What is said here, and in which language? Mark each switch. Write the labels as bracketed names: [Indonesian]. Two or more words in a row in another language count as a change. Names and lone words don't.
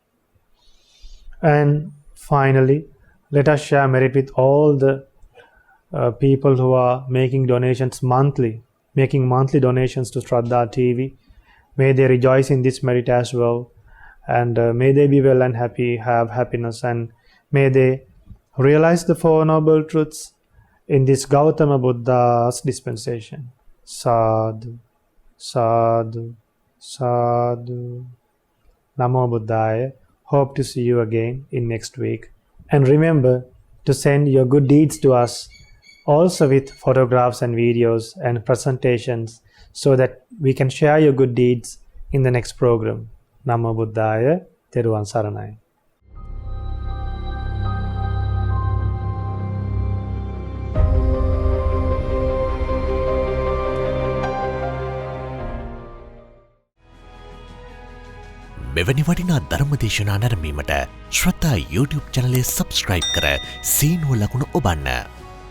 [English] And finally, let us share merit with all the people who are making donations monthly, making monthly donations to Shraddha TV. May they rejoice in this merit as well, and may they be well and happy, have happiness, and may they realize the Four Noble Truths in this Gautama Buddha's dispensation. [Pali] Sadhu, sadhu, sadhu. Namo Buddhaya. [English] Hope to see you again in next week. And remember to send your good deeds to us, also with photographs and videos and presentations, so that we can share your good deeds in the next program. [Pali] Namo Buddhaya. [Sinhala] තෙරුවන් සරණයි. මෙවැනි වටිනා ධර්මදේශනා නැරඹීමට ශ්‍රද්ධා YouTube චැනලය සබස්ක්‍රයිබ් කර සීනුව ලකුණ ඔබන්න.